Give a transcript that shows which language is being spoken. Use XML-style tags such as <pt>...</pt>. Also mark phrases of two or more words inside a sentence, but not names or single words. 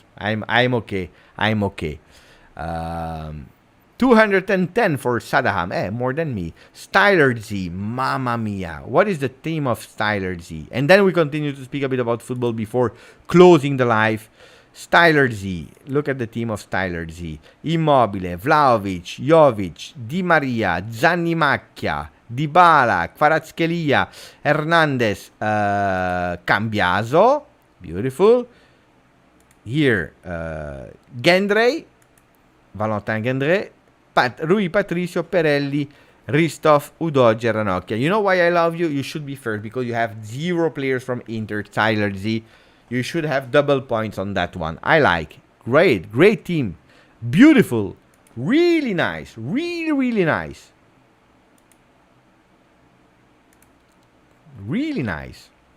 <en>I'm okay. I'm okay. 210 for Sadaham. More than me. Styler Z.</en> <it>Mamma mia.</it> <en>What is the team of Styler Z? And then we continue to speak a bit about football before closing the live. Styler Z. Look at the team of Styler Z. Immobile, Vlahovic, Jovic, Di Maria, Zanni Macchia, Dybala, Kvaratskhelia, Hernandez, Cambiaso. Beautiful. Here, Gendrey, Valentin Gendrey, Rui Patricio, Perelli, Ristov, Udoge, Ranocchia. You know why I love you? You should be first because you have 0 players from Inter, Styler Z. You should have double points on that one. I like. Great team. Beautiful. Really nice. Really nice. Really nice.</en>